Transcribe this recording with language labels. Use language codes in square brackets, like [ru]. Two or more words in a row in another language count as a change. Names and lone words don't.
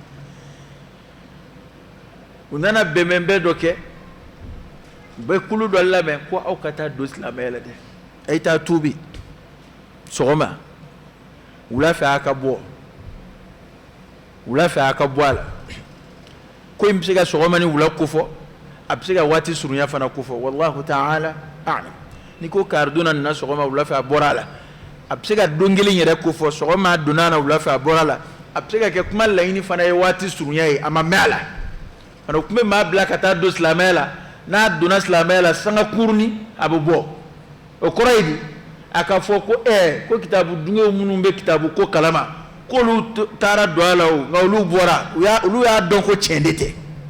[bm] u nana bɛnbɛnbɛn dɔ kɛ u bɛ kulu dɔ labɛn ko aw ka taa don silamɛya la dɛ a ye taa tuubi sɔgɔma wula fɛ a ka bɔ wula fɛ a ka bɔ a la ko in bɛ se ka sɔgɔma ni wula kofɔ a bɛ se ka waati surunya fana kofɔ [ar] والله تعالى أعلم [bm] ni ko karidonna nana sɔgɔma wula fɛ a bɔra a la a bɛ se ka don kelen yɛrɛ kofɔ sɔgɔma a donna a la wula fɛ a bɔra a la a bɛ se ka kɛ kuma laɲini fana ye waati surunya ye a ma mɛn a la fana o tun bɛ maa bila ka taa don silamɛya la n'a donna silamɛya la sanga kurunin a bɛ bɔ o kɔrɔ ye di a ka fɔ ko ko kitabu dungew minnu bɛ kitabu ko kalama k'olu taara don a la o nka olu bɔra olu y'a dɔn ko tiɲɛ de tɛ